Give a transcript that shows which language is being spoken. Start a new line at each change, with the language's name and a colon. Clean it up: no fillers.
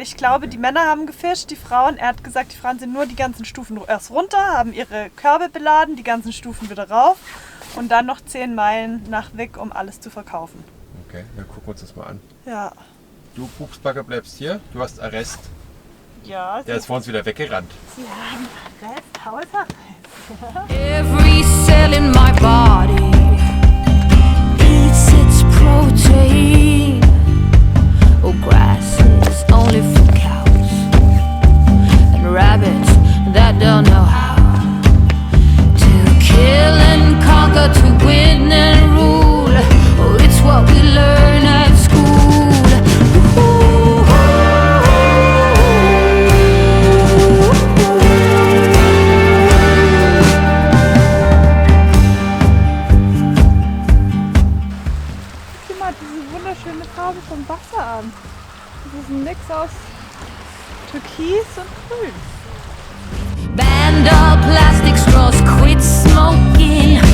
German: Ich glaube, die Männer haben gefischt, die Frauen. Er hat gesagt, die Frauen sind nur die ganzen Stufen erst runter, haben ihre Körbe beladen, die ganzen Stufen wieder rauf und dann noch 10 Meilen nach Wick, um alles zu verkaufen. Okay, dann gucken wir uns das mal an. Ja. Du, Pupsbacke, bleibst hier. Du hast Arrest. Ja, Der ist vor uns wieder weggerannt. sie haben Rest, Hausarrest.
English: Every cell in my body eats its protein. Oh, grass is only for cows and rabbits that don't know how to kill and conquer, to win and rule. Oh, it's what we learn at school.
German: Guck dir mal diese wunderschöne Farbe vom Wasser an. Das ist ein Mix aus Türkis und Grün.
English: Banned all plastic straws, quit smoking.